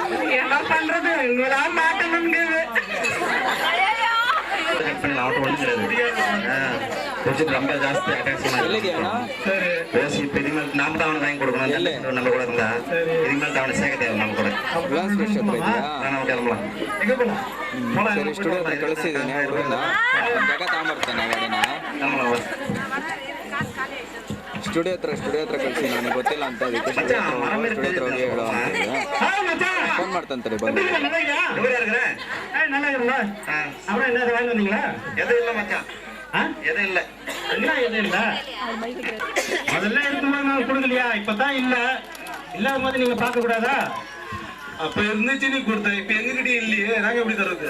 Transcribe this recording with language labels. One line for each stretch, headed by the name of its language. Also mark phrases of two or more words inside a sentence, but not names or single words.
Tamil: என்ன பண்றது, இங்கதான் மாட்டணுங்க. ரொம்ப ஜாஸ்தி பேசி பெரிய நாம தான் அவனை வாங்கி கொடுக்கணும். நம்ம கூட இருந்தா இதுக்கு மேல அவனை சேர்க்க தேவை. நம்ம கூட நம்ம கிளம்பலாம்.
Kannada: ಸರಿ ಸ್ಟುಡಿಯೋ ಹತ್ರ ಕಳಿಸಿದ್ದೀನಿ ಅವ್ರನ್ನ ಜಾಗ ತಗೊಂಬರ್ತಾನೆ ಗಾಡಿನ. ಸ್ಟುಡಿಯೋ ಹತ್ರ ಕಳಿಸಿ, ನನಗೆ ಗೊತ್ತಿಲ್ಲ ಅಂತ ಅದಕ್ಕೆ ಸ್ಟುಡಿಯೋ ಹತ್ರ ಹೋಗಿ ಹೇಳೋ ಅಂತ ಫೋನ್ ಮಾಡ್ತಂತಾರೆ ಬಂದು.
Tamil: அதெல்லாம் இருக்கும்போது நான் கொடுக்கலையா? இப்பதான் இல்ல. இல்லாத போது நீங்க பார்க்க கூடாதா? அப்ப இருந்துச்சு நீ கொடுத்த, இப்ப எங்ககிட்ட இல்லையே, நாங்க எப்படி தர்றது?